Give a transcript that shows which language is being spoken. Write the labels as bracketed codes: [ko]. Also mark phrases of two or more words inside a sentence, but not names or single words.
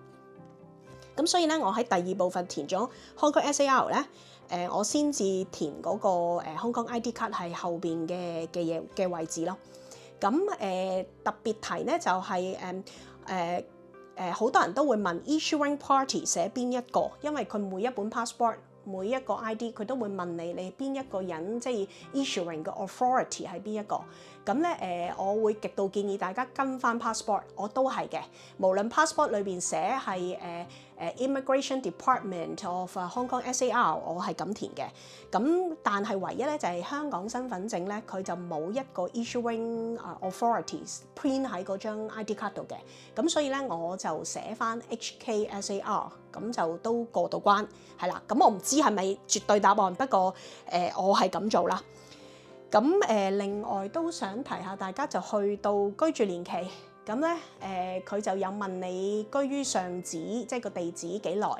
[yue] 咁所以咧，我喺第二部分填咗 Hong Kong SAR 咧。我先至填嗰個Hong Kong [en] ID card [yue] 係後邊嘅嘢嘅位置咯。咁特別提咧就係好多人都會問 [en] issuing party [yue] 寫邊一個，因為佢每一本 passport 每一個 ID 佢都會問你邊一個人，即係 issuing 嘅 authority 係邊一個。咁咧我會極度建議大家跟翻 passport， 我都係嘅。無論 passport 裏邊寫係 Immigration Department of Hong Kong SAR，我係咁填嘅。咁但係唯一咧就係香港身份證咧，佢就冇一個 [en] issuing authorities print [yue] 喺嗰張 [en] ID card [yue] 度嘅。咁所以咧我就寫翻 HK SAR， 咁就都過到關係啦。咁我唔知係咪絕對答案，不過我係咁做啦。咁另外都想提下大家，就去到居住年期，咁咧佢就有問你居於上址，即係個地址幾耐。